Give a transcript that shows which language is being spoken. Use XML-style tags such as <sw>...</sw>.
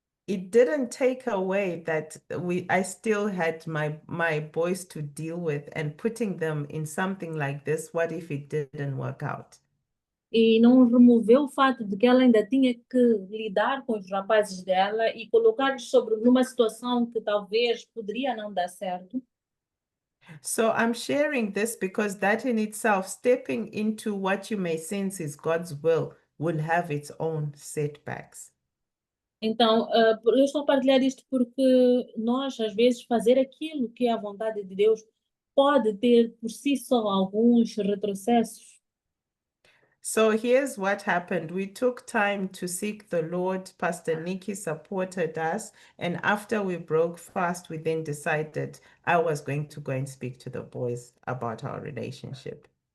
<en>It didn't take away that I still had my boys to deal with, and putting them in something like this, what if it didn't work out?</en> <pt>E não removeu o fato de que ela ainda tinha que lidar com os rapazes dela e colocar-los numa situação que talvez poderia não dar certo.</pt> <en>So I'm sharing this because that in itself, stepping into what you may sense is God's will have its own setbacks.</en> <pt>Então, eu estou a partilhar isto porque nós, às vezes, fazer aquilo que é a vontade de Deus pode ter por si só alguns retrocessos.</pt> <en>So here's what happened. We took time to seek the Lord. Pastor Nikki supported us. And after we broke fast, we then decided I was going to go and speak to the boys about our relationship.</en>